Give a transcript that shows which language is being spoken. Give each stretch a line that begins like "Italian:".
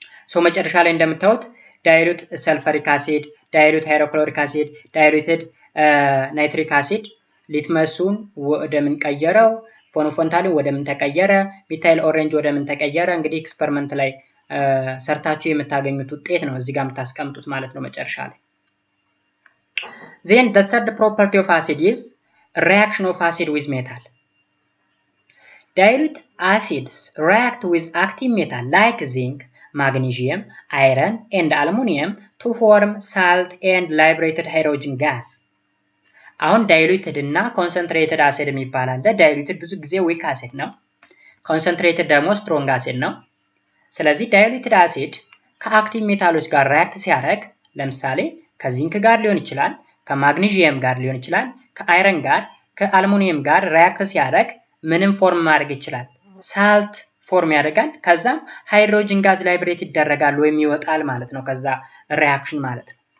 Amharic: ሶ መጨረሻ ላይ እንደምታዩት ዳይሉት ሰልፈሪክ አሲድ፣ ዳይሉት ሃይድሮክሎሪክ አሲድ፣ ዳይሉትድ ናይትሪክ አሲድ ሊትመሱን ወደ ምን ቀየረው፣ ፎኖፎንታሊን ወደ ምን ተቀየረ፣ ሚታይል ኦሬንጅ ወደ ምን ተቀየረ። እንግዲህ ኤክስፐሪመንት ላይ ሰርታችሁ የምታገኙት ውጤት ነው እዚህ ጋር የምታስቀምጡት ማለት ነው መጨረሻ ላይ።
English: then the third property of acid is reaction of acid with metal. dilute acids react with active metal like zinc, magnesium, iron and aluminum to form salt and liberated hydrogen gas.
Amharic: አሁን ዳይሉትድ እና ኮንሰንትሬትድ አሲድ የሚባል አለ። ዳይሉትድ ብዙ ጊዜ ዊክ አሲድ ነው፣ ኮንሰንትሬትድ ደግሞ ስትሮንግ አሲድ ነው። ስለዚህ ዳይሉትድ አሲድ ከአክቲቭ ሜታሎች ጋር ሪያክት ሲያደርግ ለምሳሌ ከዚንክ ጋር ሊሆን ይችላል፣ ከማግኒዥየም ጋር ሊሆን ይችላል፣ ከአይረን ጋር፣ ከአልሙኒየም ጋር ሪያክት ሲያደርግ ምንም ፎርም ማድረግ ይችላል፣ ሳልት ፎርም ያደርጋል። ከዛም ሃይድሮጅን ጋዝ ላይብሬት ይደረጋል ወይም ይወጣል ማለት ነው። ከዛ ሪያክሽን ማለት ነው።